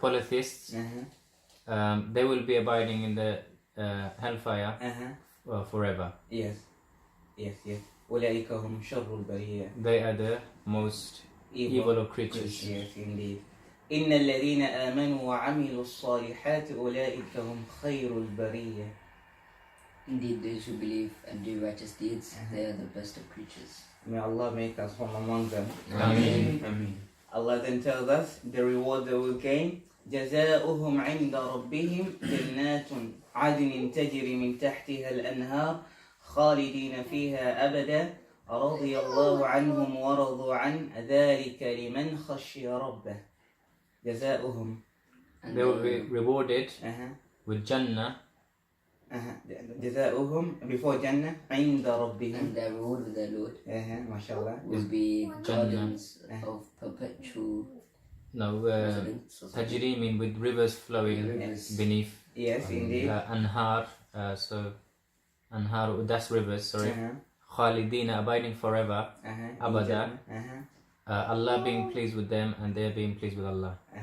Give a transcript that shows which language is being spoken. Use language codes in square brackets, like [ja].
[en] polytheists, they will be abiding in the hellfire forever. Yes. [ar] أولئك هم شر البرية. [en] They are the most evil of creatures. Yes, indeed. [ar] إن الذين آمنوا وعملوا الصالحات أولئك هم خير البرية. [en] Indeed, those who believe and do righteous deeds, they are the best of creatures. May Allah make us from among them. Ameen. Ameen. Allah then tells us the reward they will gain. [ar] جزاؤهم عند ربهم جنات عدن تجري من تحتها الأنهار خالدين فيها أبدا رضي الله عنهم ورضوا عن ذلك لمن خشي ربه. جزاؤهم. [en] And They will be rewarded with Jannah. [ar] جزاؤهم [en] before Jannah [ar] عند ربهم. [en] and their reward with their Lord [ar] ما شاء الله. [en] will be gardens of perpetual residence. Tajri mean with rivers flowing beneath. Yes, indeed. Anhar, so Anhar, that's rivers, sorry. Khalidina, abiding forever. Abada. Allah being pleased with them and they being pleased with Allah.